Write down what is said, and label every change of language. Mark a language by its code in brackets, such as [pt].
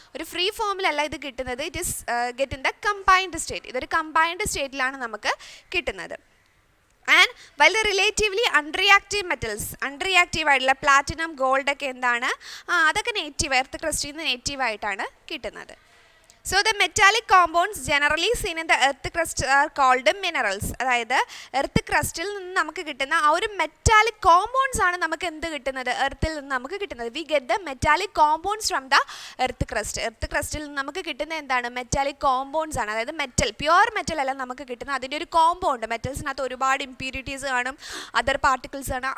[ml] ഒരു ഫ്രീ ഫോമിലല്ല ഇത് കിട്ടുന്നത്, [en] It is get in the combined state. [ml] ഇതൊരു കമ്പൈൻഡ് സ്റ്റേറ്റിലാണ് നമുക്ക് കിട്ടുന്നത്. ആൻഡ് വളരെ റിലേറ്റീവ്ലി അൺറിയാക്റ്റീവ് മെറ്റൽസ്, അൺറിയാക്റ്റീവ് ആയിട്ടുള്ള പ്ലാറ്റിനം, ഗോൾഡ് ഒക്കെ എന്താണ്, അതൊക്കെ നേറ്റീവ്, എർത്ത് ക്രസ്റ്റിൽ നിന്ന് നേറ്റീവായിട്ടാണ് കിട്ടുന്നത്. [en] So the metallic compounds generally seen in the earth crust are called minerals. [ml] അതായത് എർത്ത് ക്രസ്റ്റിൽ നിന്ന് നമുക്ക് കിട്ടുന്ന ആ ഒരു മെറ്റാലിക് കോമ്പൗണ്ട്സ് ആണ് നമുക്ക് എന്ത് കിട്ടുന്നത്, എർത്തിൽ നിന്ന് നമുക്ക് കിട്ടുന്നത്. [en] We get the metallic compounds from the earth crust. [ml] Earth ക്രസ്റ്റിൽ നിന്ന് നമുക്ക് കിട്ടുന്ന എന്താണ്, മെറ്റാലിക് കോമ്പൗണ്ട്സ് ആണ്. അതായത് മെറ്റൽ, പ്യുവർ മെറ്റൽ അല്ല നമുക്ക് കിട്ടുന്ന, അതിൻ്റെ ഒരു കോമ്പൗണ്ട്. മെറ്റൽസിനകത്ത് ഒരുപാട് ഇംപ്യൂരിറ്റീസ് കാണും, അതർ പാർട്ടിക്കിൾസ് കാണും.